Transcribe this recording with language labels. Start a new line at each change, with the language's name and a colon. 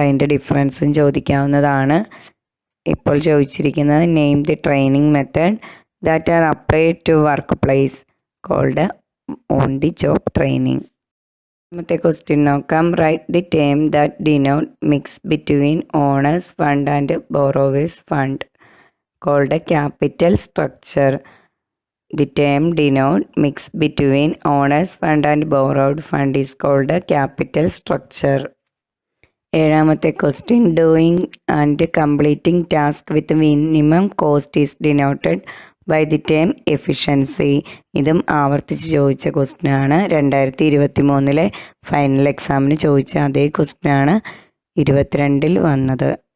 Malayalam: അതിൻ്റെ ഡിഫറൻസും ചോദിക്കാവുന്നതാണ്. ഇപ്പോൾ ചോദിച്ചിരിക്കുന്നത്
English: Name the training method that are applied to work place called on the job training.
Malayalam: രണ്ടാമത്തെ ക്വസ്റ്റ്യൻ നോക്കാം.
English: Write the term that denote mix between owner's fund and borrower's fund called capital structure. The term denote mix between owner's fund and borrowed fund is called a capital structure.
Malayalam: ഏഴാമത്തെ question
English: Doing and completing task with minimum cost is denoted by the term efficiency.
Malayalam: ഇതും ആവർത്തിച്ച് ചോദിച്ച ക്വസ്റ്റ്യനാണ്. 2023 final എക്സാമിന് ചോദിച്ച അതേ ക്വസ്റ്റ്യനാണ് 22 വന്നത്.